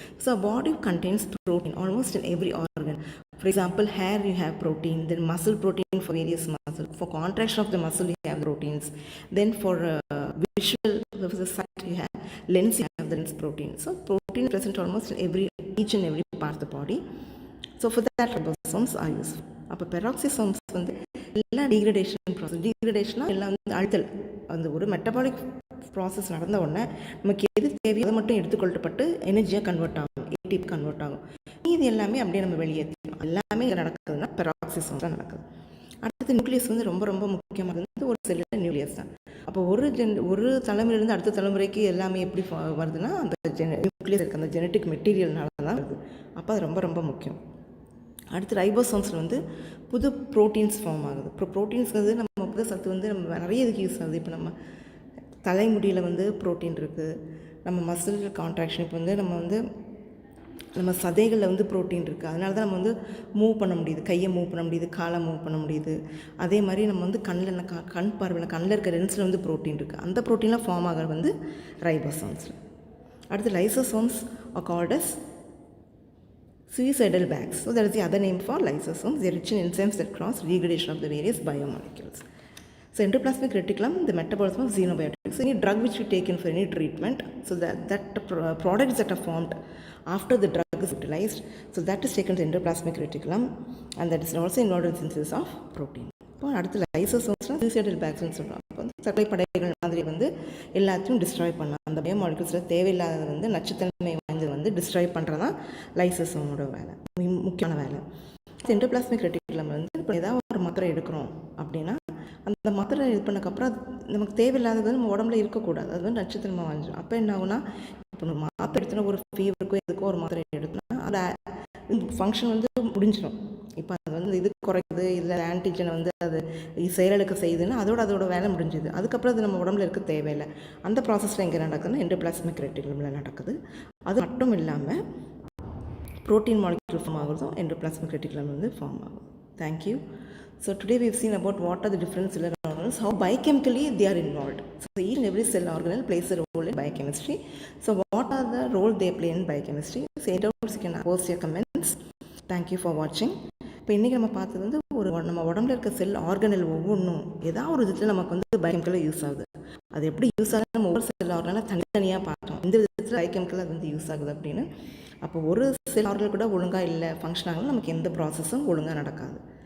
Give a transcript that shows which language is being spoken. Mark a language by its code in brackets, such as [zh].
[en] So a body contains protein almost in every organ. For example, hair you have protein, then muscle protein for various muscles. For contraction of the muscle you have proteins. Then for visual, for the sight you have lens, you have the lens protein. So protein is present almost in each and every part of the body. So for that ribosomes are useful. [ta] அப்போ பெராக்சிசோம்ஸ் வந்து எல்லாம் degradation process. டீக்ரடேஷனாக எல்லாம் வந்து அழுத்தல், அந்த ஒரு metabolic process நடந்த உடனே நமக்கு எது தேவையோ அதை மட்டும் எடுத்துக்கொள்ளப்பட்டு எனர்ஜியாக கன்வெர்ட் ஆகும், ஏடிபி கன்வெர்ட் ஆகும். இது எல்லாமே அப்படியே நம்ம வெளியேற்றணும். எல்லாமே இங்கே நடக்குதுன்னா பெராக்சிசோம்ஸ் தான் நடக்குது. அடுத்து நியூக்ளியஸ் வந்து ரொம்ப ரொம்ப முக்கியமானது வந்து ஒரு செல்லில் நியூக்ளியஸ் தான். அப்போ ஒரு தலைமுறையிலேருந்து அடுத்த தலைமுறைக்கு எல்லாமே எப்படி வருதுன்னா அந்த நியூக்ளியஸ் இருக்க அந்த ஜெனட்டிக் மெட்டீரியல்னால தான் வருது. அப்போ அது ரொம்ப ரொம்ப முக்கியம். அடுத்து ரைபோசோம்ஸில் வந்து புது ப்ரோட்டீன்ஸ் ஃபார்ம் ஆகுது. இப்போ ப்ரோட்டீன்ஸ்ங்கிறது நம்ம புது சத்து வந்து நம்ம நிறைய இதுக்கு யூஸ் ஆகுது. இப்போ நம்ம தலைமுடியில் வந்து ப்ரோட்டீன் இருக்குது, நம்ம மசில் கான்ட்ராக்ஷன், இப்போ வந்து நம்ம சதைகளில் வந்து ப்ரோட்டீன் இருக்குது. அதனால தான் நம்ம வந்து மூவ் பண்ண முடியுது, கையை மூவ் பண்ண முடியுது, காலை மூவ் பண்ண முடியுது. அதே மாதிரி நம்ம வந்து கண் பார்வையில் கண்ணில் இருக்க லென்ஸில் வந்து ப்ரோட்டீன் இருக்குது. அந்த ப்ரோட்டீன்லாம் ஃபார்ம் ஆகிறது வந்து ரைபோசோம்ஸில். அடுத்து lysosomes [en] Are called as suicidal bags. [ta] So that is the other name for lysosomes. They are rich in enzymes that cross regulation of the various biomolecules. So endoplasmic reticulum, the metabolism of xenobiotics. So any drug which we take in for any treatment, so that products that are formed after the drug is utilized, so that is taken to endoplasmic reticulum, and that is also involved in synthesis of protein. இப்போ அடுத்து லைசோசோம்ஸ்லாம் suicidal பேக்ஸ்ன்னு சொல்கிறோம். இப்போ வந்து சர்க்கரை படைகள் மாதிரி வந்து எல்லாத்தையும் டிஸ்ட்ராய் பண்ணலாம். அந்த பயோமாலிகுல்ஸில் தேவையில்லாதது வந்து நச்சுத்தன்மை வாய்ந்தது வந்து டிஸ்ட்ராய் பண்ணுறது தான் லைசோசோமோட வேலை, முக்கியமான வேலை. எண்டோபிளாஸ்மிக் ரெட்டிகுலம் வந்து இப்போ ஏதாவது ஒரு மாத்திரை எடுக்கிறோம் அப்படின்னா அந்த மாத்திரை இது பண்ணக்கப்புறம் நமக்கு தேவையில்லாதது நம்ம உடம்புல இருக்கக்கூடாது, அது வந்து நச்சுத்தன்மை வாங்கிடும். அப்போ என்ன ஆகுனா, இப்போ நம்ம மாத்திரை எடுத்தோன்னா ஒரு ஃபீவருக்கோ எதுக்கோ ஒரு மாத்திரை எடுத்தோன்னா அந்த ஃபங்க்ஷன் வந்து முடிஞ்சிடும். இப்போ அது வந்து இது குறைக்குது, இல்லை ஆன்டிஜனை வந்து அது செயலுக்கு செய்யுதுன்னா அதோட வேலை முடிஞ்சுது. அதுக்கப்புறம் அது நம்ம உடம்புல இருக்க தேவையில்லை. அந்த ப்ராசஸில் எங்கே நடக்குதுன்னா எண்டோபிளாஸ்மிக் ரெட்டிகுலமில் நடக்குது. அது மட்டும் இல்லாமல் protein molecule form ஆகுறதும் endoplasmic reticulum வந்து ஃபார்ம் ஆகும். [en] Thank you. So today we have seen about what are the different cellular organelles, how biochemically they are involved. So each and every cell organelle plays a role in biochemistry. So what are the role they play in biochemistry? So any doubts you can post your comments. Thank you for watching. [ta] இப்போ இன்றைக்கி நம்ம பார்த்தது வந்து நம்ம உடம்புல இருக்க செல் organelle ஒவ்வொன்றும் ஏதாவது ஒரு விதத்தில் நமக்கு வந்து பயோகெமிக்கலாக யூஸ் ஆகுது. அது எப்படி யூஸ் ஆகுது நம்ம ஒவ்வொரு செல் ஆர்கனலாக தனித்தனியாக பார்த்தோம், இந்த விதத்தில் பயோகெமிக்கலாக அது வந்து யூஸ் ஆகுது அப்படின்னு. அப்போ ஒரு செல் ஆர்கனல் கூட ஒழுங்காக இல்லை, ஃபங்க்ஷன் ஆகலாம், நமக்கு எந்த ப்ராசஸும் ஒழுங்காக நடக்காது.